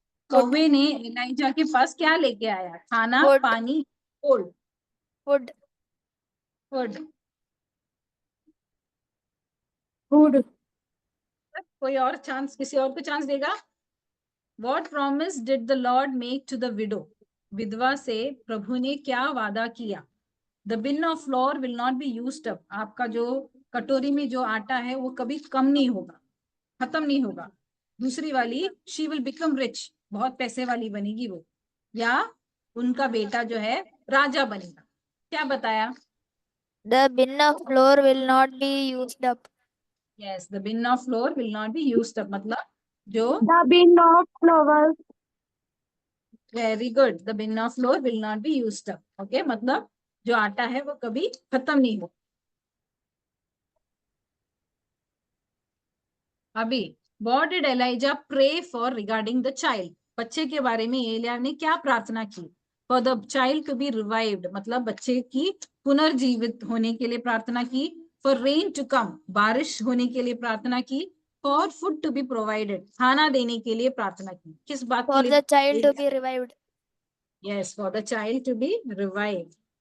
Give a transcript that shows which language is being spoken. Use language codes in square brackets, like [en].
[hi] कौवे ने एलाइजा के पास क्या लेके आया? खाना, [en] Wood. [hi] पानी, फूड। [en] Wood. Food. Food. [hi] कोई और चांस, किसी और को चांस देगा? [en] What promise did the Lord make to the widow? [hi] विधवा से प्रभु ने क्या वादा किया? [en] The bin of flour will not be used up. [hi] आपका जो कटोरी में जो आटा है वो कभी कम नहीं होगा, खत्म नहीं होगा। दूसरी वाली, [en] she will become rich, [hi] बहुत पैसे वाली बनेगी वो, या उनका बेटा जो है राजा बनेगा। क्या बताया? [en] The bin of flour will not be used up. Yes, the bin of flour will not be used up, [hi] मतलब जो [en] The bin of flowers. very good, the bin of flour will not be used up. [hi] Okay, मतलब जो आटा है वो कभी खत्म नहीं हो। [en] अभी what did Elijah pray for regarding the child? [hi] बच्चे के बारे में एलिया ने क्या प्रार्थना की? [en] For the child to be revived, [hi] मतलब बच्चे की पुनर्जीवित होने के लिए प्रार्थना की। [en] For rain to come, [hi] बारिश होने के लिए प्रार्थना की। [en] For food to be provided, [hi] खाना देने के लिए प्रार्थना की। किस बात [en] For [hi] के लिए? [en] the child to be revived. Yes, for the child to be revived.